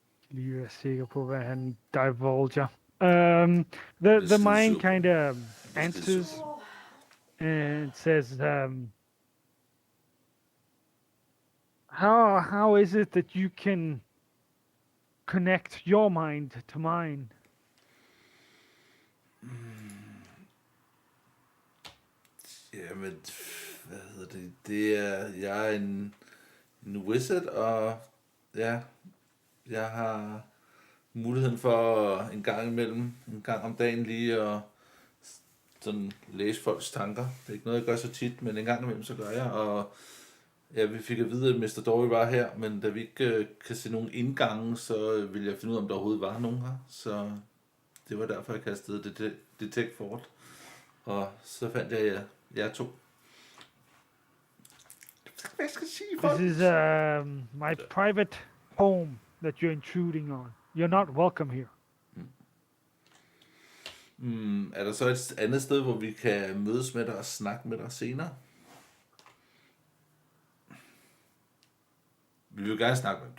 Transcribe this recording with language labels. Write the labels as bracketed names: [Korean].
[Danish] Lige er sikker på, hvad han divulger. [English] The mind kind of answers and says, how is it that you can connect your mind to mine? [Danish] Jamen, hvad hedder det? Det er, jeg er en wizard, og ja, jeg har muligheden for en gang om dagen lige at sådan læse folks tanker. Det er ikke noget, jeg gør så tit, men en gang imellem så gør jeg, og ja, vi fik at vide, at Mr. Dory var her, men da vi ikke kan se nogen indgange, så ville jeg finde ud af, om der overhovedet var nogen her, så det var derfor, jeg kastede detect fort, og så fandt jeg jer to. Hvad skal jeg sige, folk? [English] This is my private home that you're intruding on. You're not welcome here. [Danish] Er der så et andet sted, hvor vi kan mødes med dig og snakke med dig senere? Vi vil gerne snakke med dig.